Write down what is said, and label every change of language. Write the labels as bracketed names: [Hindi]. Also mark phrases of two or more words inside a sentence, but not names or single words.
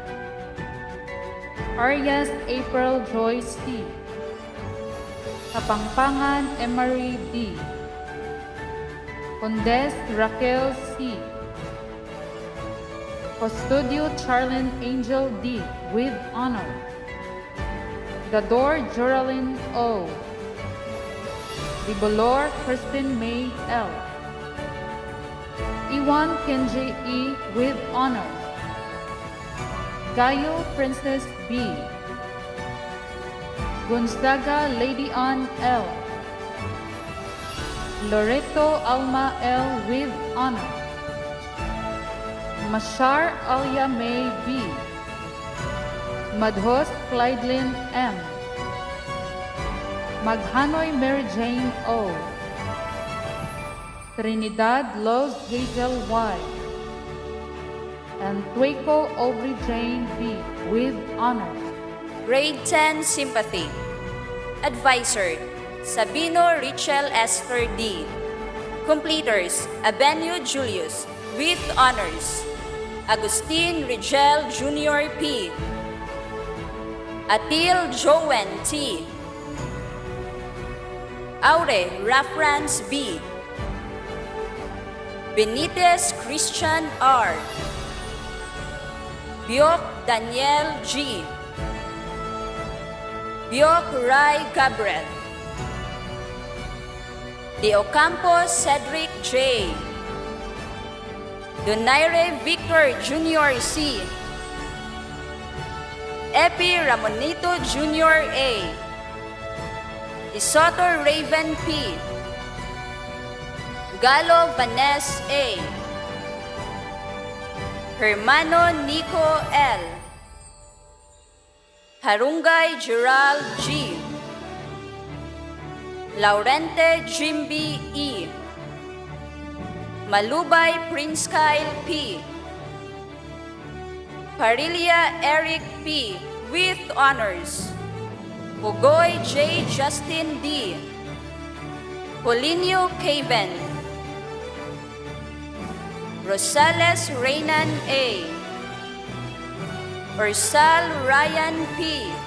[English] Arias April Joyce C. Kapangpangan Emery D. Condes Raquel C. Custodio Charlene Angel D. with honor. Dador Geraldine O. Dibolor Kristen May L. Iwan Kenji E. with honor. Gayo Princess B. Gonzaga Lady Ann L. Loreto Alma L. with honor. Mashar Alia May B. Madhos Clydelyn M. Maghanoy Mary Jane O. Trinidad Loves Hazel Y. And Tueco Aubrey Jane B. with honor. Grade 10 Sympathy. Advisor, Sabino Richel Esther D. Completers, Abenio Julius with honors. Agustin Rigel Jr. P. Atil Joen T. Aure Rafrans B. Benitez Christian R. Biok Daniel G. Biok Rai Gabriel. De Ocampo Cedric J. Donaire Victor Jr. C. Epi Ramonito Jr. A. Isoto Raven P. Galo Vanessa A. Hermano Nico L. Harungay Gerald G. Laurente Jimby E. Malubay Prince Kyle P. Parilia Eric P. with honors. Pugoy J. Justin D. Polinio Caven. Rosales Reynan A. Ursal Ryan P.